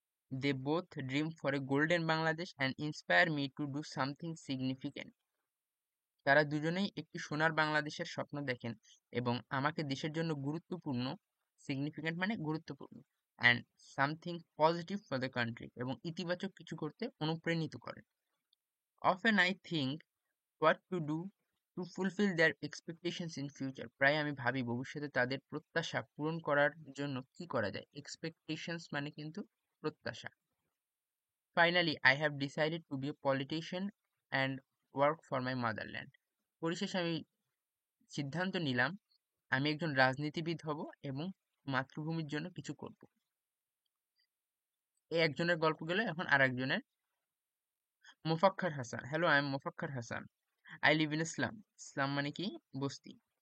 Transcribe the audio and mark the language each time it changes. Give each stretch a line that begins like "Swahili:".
English: They both dream for a golden Bangladesh and inspire me to do something significant.
Bangla: তারা দুজনেই একটি সোনার বাংলাদেশের স্বপ্ন দেখেন এবং আমাকে দেশের জন্য গুরুত্বপূর্ণ, সিগনিফিক্যান্ট মানে গুরুত্বপূর্ণ,
English: and something positive for the country
Bangla: এবং ইতিবাচক কিছু করতে অনুপ্রাণিত করেন।
English: Often I think what to do to fulfil their expectations in future.
Bangla: প্রায় আমি ভাবি ভবিষ্যতে তাদের প্রত্যাশা পূরণ করার জন্য কি করা যায়। এক্সপেকটেশনস মানে কিন্তু প্রত্যাশা।
English: Finally, I have decided to be a politician and work for my motherland.
Bangla: পরিশেষে আমি সিদ্ধান্ত নিলাম আমি একজন রাজনীতিবিদ হব এবং মাতৃভূমির জন্য কিছু করব। এই একজনের গল্প গেল, এখন আর একজনের।
English: Mofakkhar Hasan. Hello, I am Mofakkhar Hasan. I live in Islam.
Bangla: ইসলাম মানে কি? বস্তি।